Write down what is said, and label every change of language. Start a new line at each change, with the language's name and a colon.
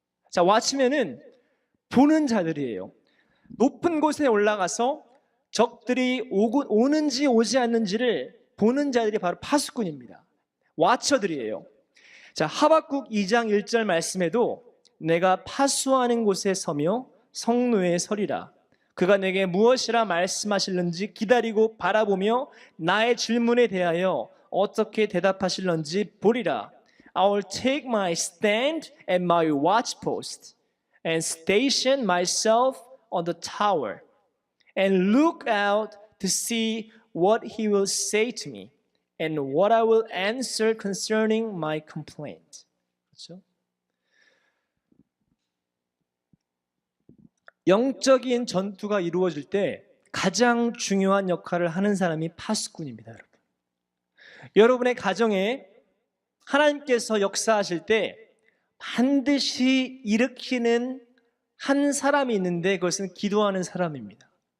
Korean: 자, watchman은 보는 자들이에요. 높은 곳에 올라가서 적들이 오는지 오지 않는지를 보는 자들이 바로 파수꾼입니다. 와처들이에요. 자, 하박국 2장 1절 말씀에도 내가 파수하는 곳에 서며 성노에 서리라. 그가 내게 무엇이라 말씀하실는지 기다리고 바라보며 나의 질문에 대하여 어떻게 대답하실는지 보리라.
English: I will take my stand at my watchpost and station myself on the tower and look out to see what he will say to me and what I will answer concerning my complaint.
Korean: 그렇죠? 영적인 전투가 이루어질 때 가장 중요한 역할을 하는 사람이 파수꾼입니다, 여러분. 여러분의 가정에 하나님께서 역사하실 때 반드시 일으키는 한 사람이 있는데 그것은 기도하는 사람입니다.